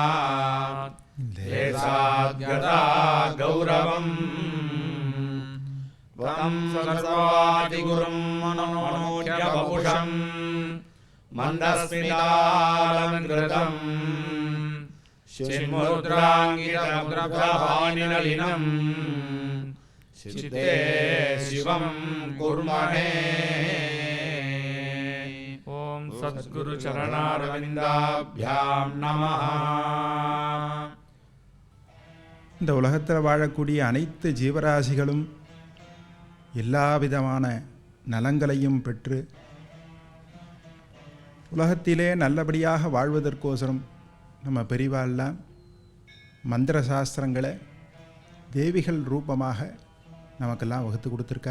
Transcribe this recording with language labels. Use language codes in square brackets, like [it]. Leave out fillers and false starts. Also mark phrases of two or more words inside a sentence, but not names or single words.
[sa] देशाद्गता गौरवम् वतं सर्वादिगुरुं मनोज्ञवपुषं मन्दस्मितालङ्कृतं शिन्मुद्राङ्गितमुद्रभानिनलिनं चित्ते शिवं कुर्महे। ओम सद्गुरु चरणारविन्दाभ्यां நமः। [ta] இந்த உலகத்தில் வாழக்கூடிய அனைத்து ஜீவராசிகளும் எல்லா விதமான நலங்களையும் பெற்று உலகத்திலே நல்லபடியாக வாழ்வதற்கோசரம் நம்ம பெரிவாள்லாம் மந்திர சாஸ்திரங்களை தேவிகள் ரூபமாக நமக்கெல்லாம் வகுத்து கொடுத்துருக்கா.